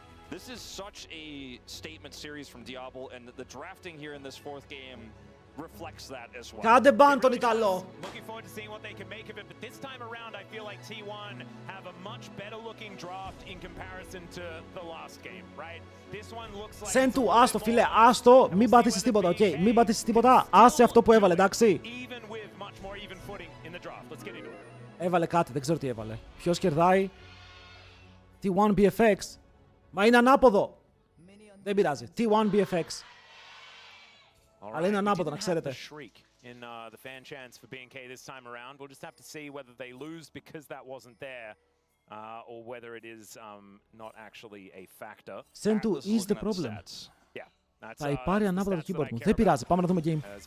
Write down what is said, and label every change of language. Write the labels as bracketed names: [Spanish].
[English] This is such a statement series from Diablo, and the drafting here in this fourth game reflects that as well. [Greek] Κάντε μπαν τον Ιταλό. [English] Looking forward to seeing what they can make of it, but this time around I feel like T1 have a much better looking draft in comparison to the last game, right? This one looks like [Greek] Σεν του, άστο φίλε, άστο, μην πατήσεις τίποτα, οκ, μην πατήσεις τίποτα, άσε αυτό που έβαλε, εντάξει. [English] even with much more even footing in the draft. Let's get into it. [Greek] Έβαλε κάτι, δεν ξέρω τι έβαλε. Ποιος κερδάει? T1 BFX. Μα είναι ανάποδο. Δεν πειράζει. T1 BFX. Αλλά είναι ανάποδο, να ξέρετε. [English] In the fan chants for BNK this time around, we'll just have to see whether they lose because that wasn't there, or whether it is not actually a factor. Send to is the problem. Yeah, [Greek] Θα πάρει ανάποδα το keyboard μου. Δεν πειράζει, πάμε να δούμε game.